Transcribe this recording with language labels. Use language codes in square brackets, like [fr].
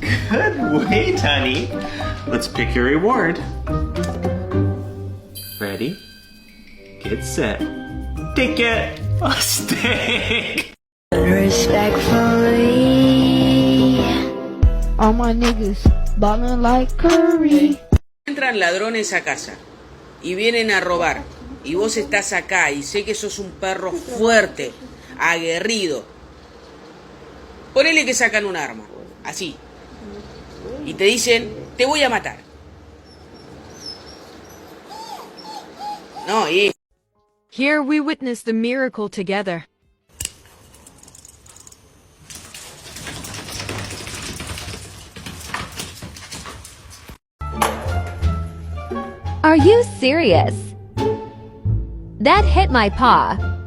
[en] Good wait, honey. Let's pick your reward. Ready? Get set. Take it. A steak. Respectfully, all my niggas ballin' like Curry. [es] Entran ladrones a casa y vienen a robar y vos estás acá y sé que sos un perro fuerte, aguerrido. Ponele que sacan un arma, así, y te dicen, te voy a matar. No, y... [en] Here we witness the miracle together. Are you serious? That hit my paw.